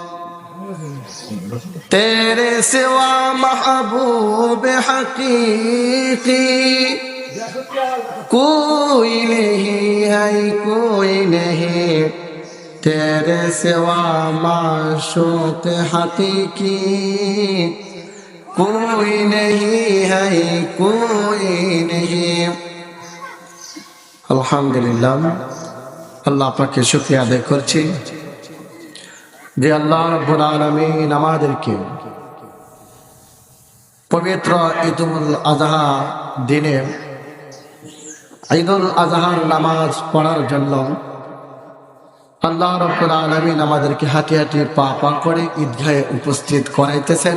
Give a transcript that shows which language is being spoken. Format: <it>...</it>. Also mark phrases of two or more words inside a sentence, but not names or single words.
<ur>تیرے سوا محبوب حقیقی کوئی نہیں ہے، کوئی نہیں. تیرے سوا معشوق حقیقی کوئی نہیں ہے، کوئی نہیں.</ur> <bn>আলহামদুলিল্লাহ, আল্লাহ পাকে শুকরিয়া আদায় করছি যে</bn> <ar>الله رب العالمين</ar> <bn>আমাদেরকে পবিত্র ঈদুল আযহা দিনে ঈদুল আযহার নামাজ পড়ার জন্য</bn> <ar>الله رب العالمين</ar> <bn>আমাদেরকে হাঁটি হাঁটি পা পা করে ঈদগাহে উপস্থিত করাইতেছেন।</bn>